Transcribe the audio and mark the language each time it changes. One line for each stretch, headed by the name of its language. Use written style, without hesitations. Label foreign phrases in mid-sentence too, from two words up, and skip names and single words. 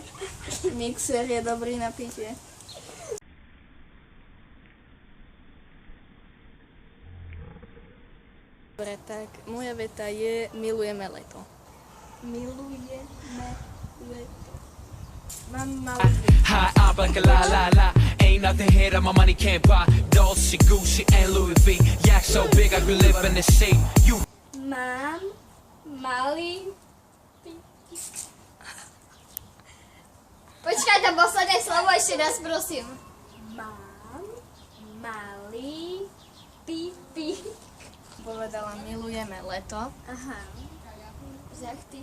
Slovak: Mixer je dobrý na pitie. Dobre, tak moja veta je milujeme leto. Milujeme leto. Mám malý
English: high up like a la la la. Ain't nothing here that my money can't buy. Dolce, Gucci, and Louis V. Yak so big I could live in the sea. You
Slovak: Mám malý Počkaj, to posledné slovo ešte raz, prosím. Mám malý pipík. Povedala, milujeme leto. Aha. Jak ty?